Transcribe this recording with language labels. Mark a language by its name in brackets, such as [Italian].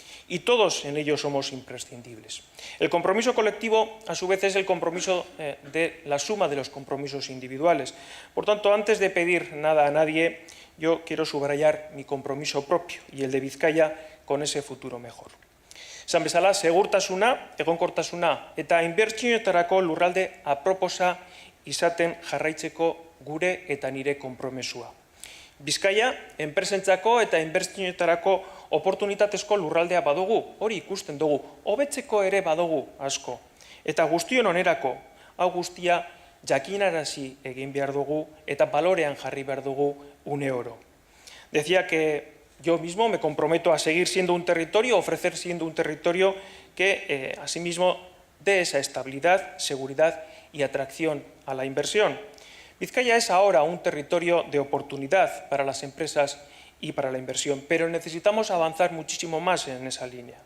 [Spanish] Y todos en ello somos imprescindibles. El compromiso colectivo, a su vez, es el compromiso de la suma de los compromisos individuales. Por tanto, antes de pedir nada a nadie, yo quiero subrayar mi compromiso propio y el de Vizcaya con ese futuro mejor. [Basque] Esan bezala, segurtasuna, egonkortasuna eta inbertsioetarako lurralde aproposa izaten jarraitzeko gure eta nire konpromesua. Bizkaia, enpresentzako eta inbertsioetarako oportunitatezko lurraldea badugu, hori ikusten dugu, hobetzeko ere badugu asko. Eta guztion onerako, hau guztia jakinarazi egin behar dugu eta balorean jarri behar dugu une oro. [Spanish] Decía que yo mismo me comprometo a seguir siendo un territorio, ofrecer siendo un territorio que asimismo dé esa estabilidad, seguridad y atracción a la inversión. Vizcaya es ahora un territorio de oportunidad para las empresas y para la inversión, pero necesitamos avanzar muchísimo más en esa línea.